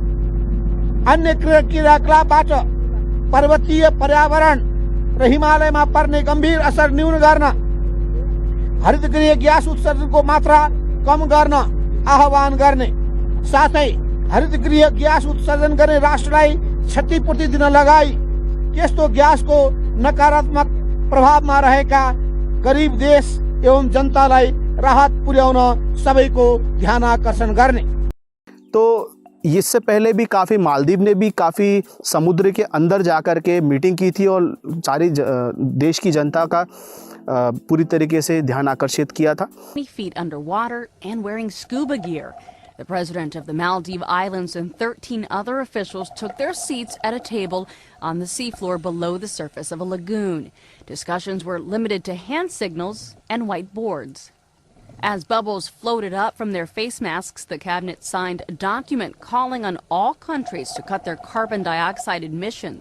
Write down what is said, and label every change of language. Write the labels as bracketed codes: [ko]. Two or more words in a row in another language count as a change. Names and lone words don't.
[ne] अन्य क्रियाकलापबाट पर्वतीय पर्यावरण र हिमालयमा पर्ने गम्भीर असर न्यून गर्न, हरित गृह ग्यास उत्सर्जनको मात्रा कम गर्न आह्वान गर्ने, साथै हरित गृह ग्यास उत्सर्जन गर्ने राष्ट्रलाई क्षतिपूर्ति दिन लगाई त्यस्तो ग्यासको नकारात्मक प्रभावमा रहेका गरीब देश एवं जनतालाई राहत पुर्याउन सबैको ध्यान आकर्षण गर्ने। [hi] तो इससे पहले भी काफ़ी मालदीव ने भी काफ़ी समुद्र के अंदर जाकर के मीटिंग की थी और सारी देश की जनता का पूरी तरीके से ध्यान आकर्षित किया था। [en] Feet underwater and wearing scuba gear. The president of the Maldive Islands and 13 other officials took their seats at a table on the seafloor below the surface of a lagoon. Discussions were limited to hand signals and whiteboards. As bubbles floated up from their face masks, the cabinet signed a document calling on all countries to cut their carbon dioxide emissions.